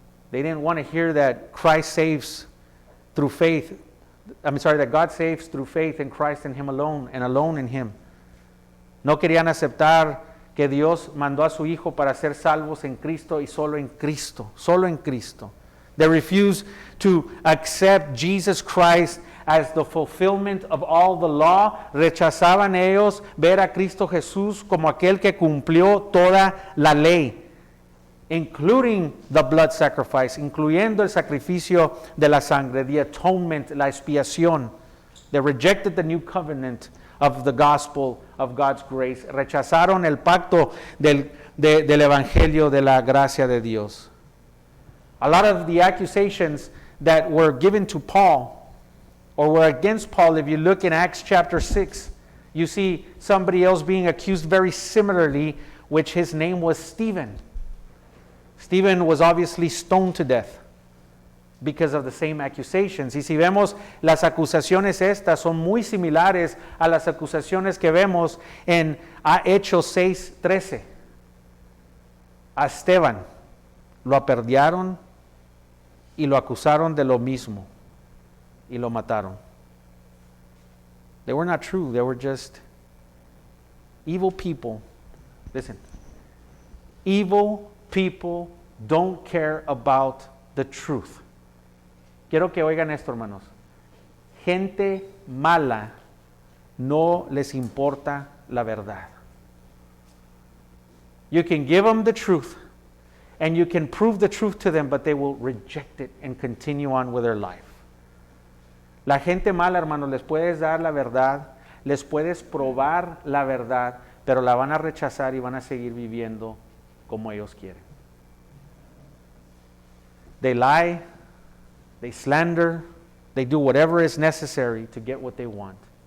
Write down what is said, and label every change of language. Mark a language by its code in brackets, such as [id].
[en] They didn't want to hear that Christ saves through faith. That God saves through faith in Christ and Him alone, and alone in Him. [es] No querían aceptar que Dios mandó a su Hijo para ser salvos en Cristo y solo en Cristo, solo en Cristo. [en] They refused to accept Jesus Christ as the fulfillment of all the law. [es] Rechazaban ellos ver a Cristo Jesús como aquel que cumplió toda la ley, [en] including the blood sacrifice, [es] incluyendo el sacrificio de la sangre, [en] the atonement, [es] la expiación. [en] They rejected the new covenant of the gospel of God's grace. [es] Rechazaron el pacto del evangelio de la gracia de Dios. [en] A lot of the accusations that were given to Paul or were against Paul, if you look in Acts chapter 6, you see somebody else being accused very similarly, which his name was Stephen. Stephen was obviously stoned to death because of the same accusations. [es] Y si vemos las acusaciones estas son muy similares a las acusaciones que vemos en Hechos 6:13. A Esteban lo apedrearon y lo acusaron de lo mismo y lo mataron. [en] They were not true. They were just evil people. Listen. Evil people don't care about the truth. [es] Quiero que oigan esto, hermanos. Gente mala no les importa la verdad. [en] You can give them the truth and you can prove the truth to them, but they will reject it and continue on with their life. [es] La gente mala, hermanos, les puedes dar la verdad, les puedes probar la verdad, pero la van a rechazar y van a seguir viviendo como ellos quieren. [en] They lie, they slander, they do whatever is necessary to get what they want.